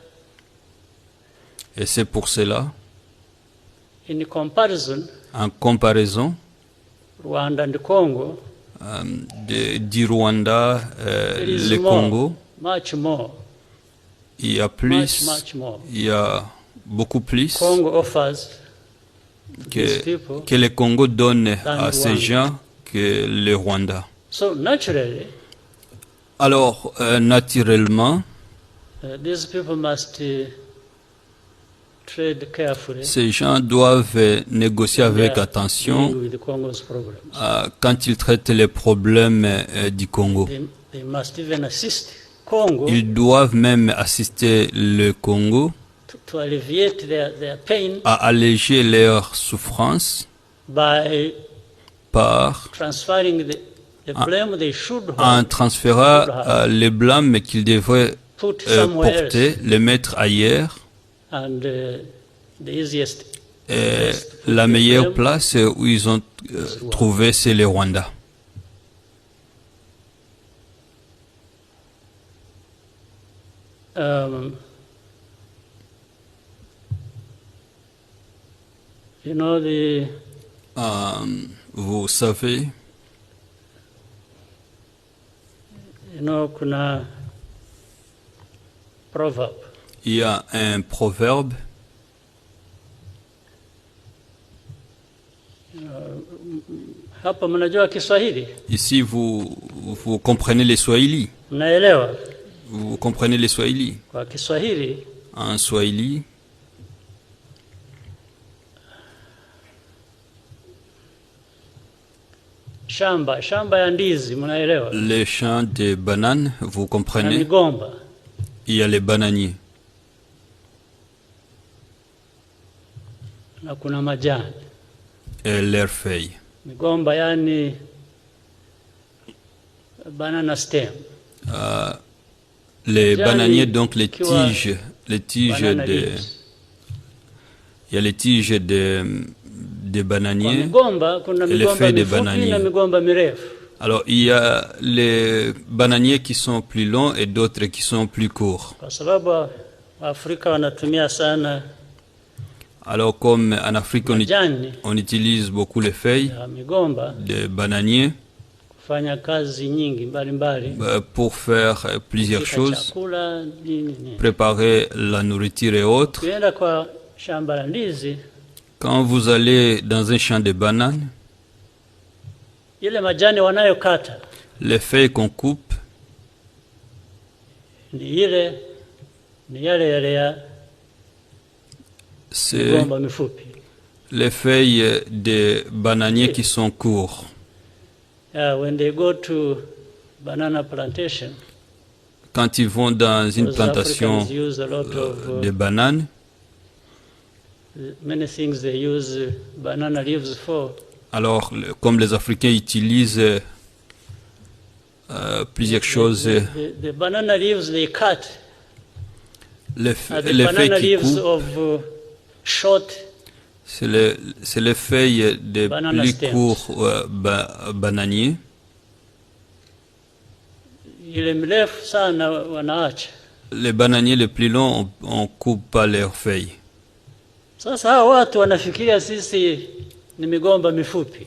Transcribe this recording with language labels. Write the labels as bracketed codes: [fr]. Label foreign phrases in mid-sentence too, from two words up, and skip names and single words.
[fr] Et c'est pour cela, [en] in comparison, [fr] en comparaison [en] Rwanda and Congo, [fr] du Rwanda, [en] there is [fr] le [en] more, Congo, much more [fr] Il y a [en] much, [fr] plus, [en] much more. [fr] il y a beaucoup plus [en] Congo offers to these [fr] que, [en] people. [fr] que le Congo donne à Rwanda. ces gens que le Rwanda. [en] So naturally, [fr] Alors, naturellement, [en] these people must trade carefully. [fr] ces gens doivent négocier avec [en] They are [fr] attention [en] dealing with the Congo's problems. [fr] quand ils traitent les problèmes du Congo. [en] They must even assist Congo [fr] Ils doivent même assister le Congo [en] to alleviate their pain [fr] à alléger leurs souffrances [en] by [fr] par [en] transferring the blame they should [fr] en [en] have [fr] transférant les blâmes qu'ils devraient [en] put somewhere [fr] porter, [en] else. [fr] les mettre ailleurs. [en] And the easiest [fr] Et [en] place to put [fr] la [en] the [fr] meilleure [en] blame [fr] place où ils ont trouvé, c'est le Rwanda. [en] You know [fr] Vous savez, [sw] kuna proverb [fr] il y a un proverbe. [sw] hapa, mnajua Kiswahili, [fr] Ici, vous comprenez les Swahili. [sw] mnaelewa? [fr] Vous comprenez les Swahili. [sw] Kwa Kiswahili [fr] En Swahili, [sw] shamba ya ndizi, mnaelewa? [fr] les champs de bananes, vous [sw] Na [fr] comprenez. [sw] migomba, [fr] Il y a les bananiers. [sw] na kuna majani. [fr] Et leurs feuilles. [sw] Migomba yani [en] banana stem, [fr] Les [sw] Majani [fr] bananiers, donc les [sw] ikiwa [fr] tiges [en] banana [fr] de, [en] leaves. [fr] il y a les tiges de [sw] Kwa [fr] bananiers. [sw] migomba kuna [fr] les [sw] migomba [fr] feuilles de [sw] mifupi [fr] bananier. [sw] na migomba mirefu. [fr] Alors, il y a les bananiers qui sont plus longs et d'autres qui sont plus courts. [sw] Kwa sababu Waafrika wanatumia sana [fr] Alors, comme en Afrique, [sw] majani [fr] on utilise beaucoup les feuilles [sw] ya migomba [fr] de bananiers [sw] kufanya kazi nyingi mbalimbali, [fr] pour faire plusieurs [sw] kupika [fr] choses, [sw] chakula nini. [fr] préparer la nourriture et autres. [sw] Ukienda kwa shamba la ndizi, [fr] Quand vous allez dans un champ de bananes, [sw] ile majani wanayokata [fr] les feuilles qu'on coupe, [sw] ni yale ya [fr] c'est [sw] migomba mifupi. [fr] les feuilles de bananiers qui sont courts. [en] When they go to banana plantation, [fr] Quand ils vont dans une [en] those [fr] plantation [en] Africans use a lot of [fr] de bananes, [en] many things they use banana leaves for. [fr] alors comme les Africains utilisent plusieurs choses, [en] The banana leaves they cut [fr] les [en] are the [fr] feuilles [en] banana [fr] qui [en] leaves [fr] coupent, [en] of short [fr] c'est les feuilles de [en] Banana [fr] plus [en] stems. [fr] courts bananiers. [sw] ile mrefu sana wanaacha. [fr] Les bananiers les plus longs, on coupe pas leurs feuilles. [sw] Sasa hawa watu wanafikiria sisi ni migomba mifupi.